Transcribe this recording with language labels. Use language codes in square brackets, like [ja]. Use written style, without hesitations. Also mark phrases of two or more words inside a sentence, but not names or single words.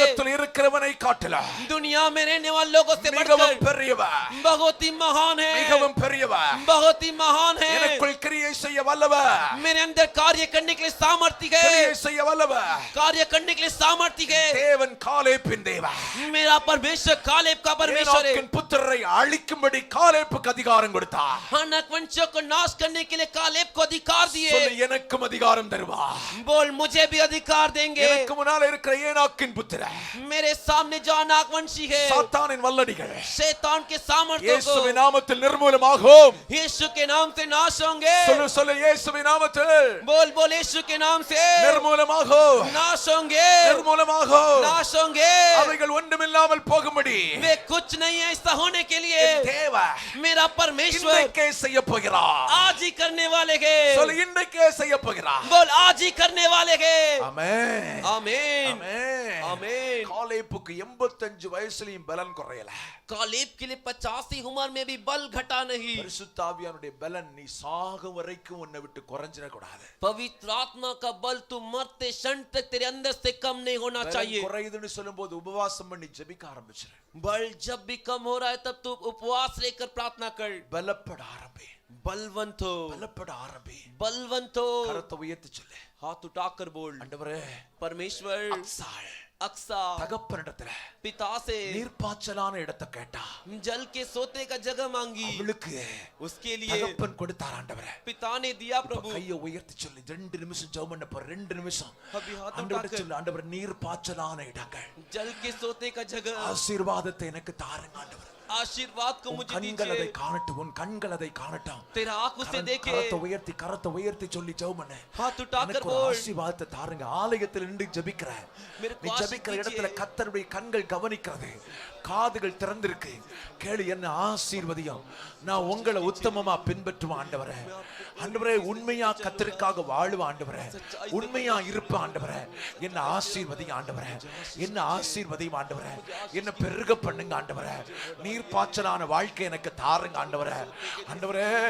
[ta] உலகத்தில் இருக்கிறவனை காட்டிலும் [hi] दुनिया में रहने वाले लोगों से [ta] மிகவும் [hi] बढ़कर [ta] பெரியவர் [hi] बहुत ही महान है [ta] மிகவும் பெரியவர் [hi] बहुत ही महान है [ta] எனக்குள் கிரியை செய்ய வல்லவர் [hi] मेरे अंदर कार्य करने के लिए सामर्थ्य है [ta] கிரியை செய்ய வல்லவர் [hi] कार्य करने के लिए सामर्थ्य है [ta] தேவன் காலேப்பின் தேவன் [hi] मेरा परमेश्वर कालेब का परमेश्वर है [ta] ஏனாக்கின் புத்திரரை அழிக்கும்படி காலேப்புக்கு அதிகாரம் கொடுத்தார் [hi] हानक वंशों को नाश करने के लिए कालेब को अधिकार दिए [ta] சொல்லு எனக்கும் அதிகாரம் தருவார் [hi] बोल मुझे भी अधिकार देंगे [ta] எனக்கு முன்னால இருக்கிற ஏனாக்கின் புத்திரர் [hi] मेरे सामने जो अनाक वंशी है [ta] சாத்தானின் வல்லடிகள் [hi] शैतान के सामर्थ्य को [ta] இயேசுவின் நாமத்தில் நிர்மூலமாகும் [hi] यीशु के नाम से नाश होंगे [ta] சொல்லு சொல்லு இயேசுவின் நாமத்தில் [hi] बोल बोल यीशु के नाम से [ta] நிர்மூலமாகும் [hi] नाश होंगे [ta] நிர்மூலமாகும் [hi] नाश होंगे [ta] அவைகள் ஒன்றுமில்லாமல் போகும்படி [hi] वे कुछ नहीं है ऐसा होने के लिए [ta] தேவன் [hi] मेरा परमेश्वर [ta] இன்றைக்கே செய்ய போகிறார் [hi] आज ही करने वाले हैं [ta] சொல்லு இன்றைக்கே செய்ய போகிறார் [hi] बोल आज ही करने वाले हैं [ta] ஆமென் [hi] आमीन [ta] ஆமென் [hi] आमीन [ta] காலேப்புக்கு 85 வயசுலயும் பலன் குறையல [hi] कालेब के लिए 85 उम्र में भी बल घटा नहीं [ta] பரிசுத்த ஆவியானுடைய பலன் நீ சாகும் வரைக்கும் உன்னை விட்டு குறைஞ்சிட கூடாது [hi] पवित्र आत्मा का बल तू मरते क्षण तक तेरे अंदर से कम नहीं होना चाहिए [ta] குறையுதுன்னு சொல்லும்போது உபவாசம் பண்ணி ஜெபிக்க ஆரம்பிச்சிரு [hi] बल जब भी कम हो रहा है तब तू उपवास लेकर प्रार्थना कर [ta] பலப்பட ஆரம்பி [hi] बलवंत हो [ta] பலப்பட ஆரம்பி [hi] बलवंत हो [ta] கரத்தை உயர்த்தி சொல்லு [hi] हाथ उठाकर बोल [ta] ஆண்டவரே [hi] परमेश्वर [ta] அக்சாள் [hi] अक्सा [ta] தகப்பனிடத்துல [hi] पिता से [ta] நீர்ப்பாய்ச்சலான இடத்தை கேட்டா [hi] जल के सोते का जगह मांगी [ta] அவளுக்கு [hi] उसके लिए [ta] தகப்பன் கொடுத்தார் ஆண்டவரே [hi] पिता ने दिया [ta] இப்ப [hi] प्रभु [ta] கையை உயர்த்தி சொல்லு 2 நிமிஷம் ஜெபம் பண்ண போற 2 நிமிஷம் [hi] अभी हाथ [ta] ஆண்டவரே [hi] उठाकर [ta] சொல்லு ஆண்டவரே நீர்ப்பாய்ச்சலான இடங்கள் [hi] जल के सोते का जगह [ta] ஆசீர்வாதத்தை எனக்கு தாருங்க ஆண்டவரே [hi] आशीर्वाद को मुझे [ta] கண்கள் அதை [hi] दीजिए [ta] காணட்டும் உன் கண்கள் அதை காணட்டும் [hi] तेरा आंख उसे देखे [ta] கரத்தை உயர்த்தி சொல்லி ஜெபம் பண்ணு [hi] हाथ उठाकर [ta] எனக்கு ஒரு [hi] बोल [ta] ஆசீர்வாதத்தை தாருங்க ஆலயத்தில் நின்று ஜெபிக்கிற [hi] मेरे [ta] நீ [hi] को [ta] ஜெபிக்கிற [hi] आशीष [ta] இடத்துல [hi] दीजिए [ta] கர்த்தருடைய கண்கள் கவனிக்கிறது காதுகள் திறந்திருக்கு கேளு என்ன ஆசீர்வதியும் நான் உங்களை உத்தமமா பின்பற்றுவேன் ஆண்டவரே ஆண்டவரே உண்மையா கர்த்தருக்காக வாழுவேன் ஆண்டவரே உண்மையா இருப்பேன் ஆண்டவரே என்ன ஆசீர்வதியும் ஆண்டவரே என்ன ஆசீர்வதியும் ஆண்டவரே என்ன பெருக பண்ணுங்க ஆண்டவரே நீர்ப்பாய்ச்சலான வாழ்க்கை எனக்கு தாருங்க ஆண்டவரே ஆண்டவரே